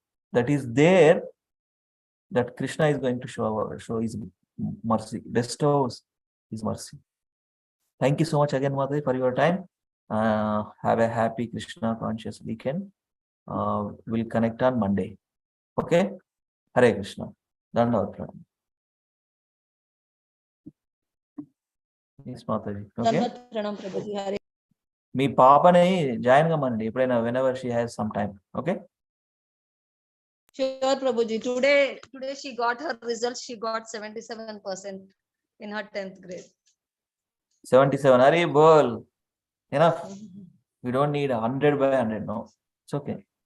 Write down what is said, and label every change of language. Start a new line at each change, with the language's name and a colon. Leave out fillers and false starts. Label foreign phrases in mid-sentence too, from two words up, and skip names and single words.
English: That is there that Krishna is going to show his mercy, bestows his mercy. Thank you so much again, Mother, for your time. Have a happy Krishna conscious weekend. We'll connect on Monday. Okay? Hare Krishna.
Sanskrit: Dandavat pranam.
English: Yes, Mataji. Okay?
Telugu: మీ పాపని జాయిన్ కమ్మండి ఎప్పుడైనా
English: whenever she has some time. Okay? Sure, Prabhuji. Today she got her results. She got 77% in her 10th grade. 77.
Hindi: Are bol.
English: Enough. We don't need 100 by 100. No. It's okay.